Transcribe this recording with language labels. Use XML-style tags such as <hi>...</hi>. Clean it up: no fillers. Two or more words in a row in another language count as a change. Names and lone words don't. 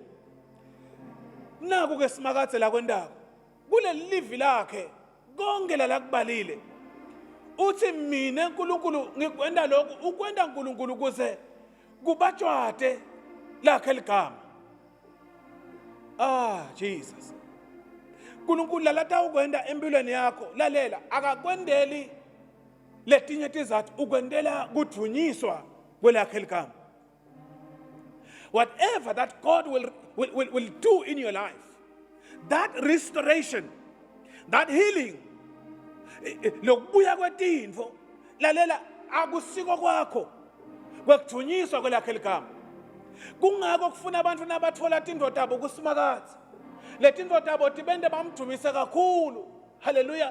<ss>Naku ke simakathe la kwendaba kuleli livi lakhe konke la kubalile uthi mina uNkulunkulu ngikwenda lokhu ukwenda uNkulunkulu kuze kubatshwade lakhe ligama. Jesus. uNkulunkulu lalata ukwenda empilweni yakho lalela akakwendeli letinye tizathu ukwendela kudunyiswa kwelakhe ligama.</ss> <en>Whatever that God will do in your life, that restoration, that healing,</en> <ss>lokubuya kwetintfo lalela akusiko kwakho kwekudunyiswa kwelakhe ligama. Kungako kufuna abantu nabathola tintfo tabo kusimakathe. Letintfo tabo tibende bamdumise kakhulu. Hallelujah.</ss>